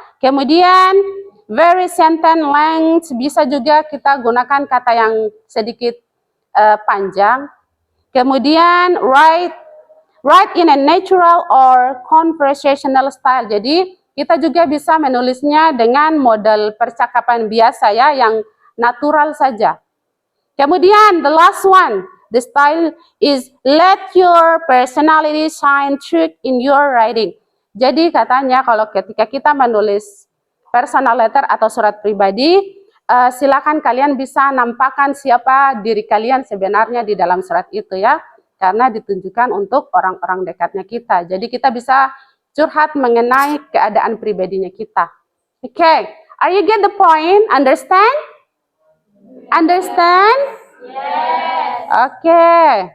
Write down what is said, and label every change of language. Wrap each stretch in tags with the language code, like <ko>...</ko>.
<id>Kemudian</id> <en>very sentence length</en> <id>bisa juga kita gunakan kata yang sedikit panjang.</id> <en>Kemudian write in a natural or conversational style.</en> <id>Jadi kita juga bisa menulisnya dengan model percakapan biasa, ya, yang natural saja.</id> <en>Kemudian the last one, the style is let your personality shine through in your writing.</en> <id>Jadi katanya kalau ketika kita menulis personal letter atau surat pribadi, silakan kalian bisa nampakkan siapa diri kalian sebenarnya di dalam surat itu, ya. Karena ditunjukkan untuk orang-orang dekatnya kita. Jadi kita bisa curhat mengenai keadaan pribadinya kita.</id> <en>Okay, are you get the point? Understand? Understand? Yes. Okay.</en>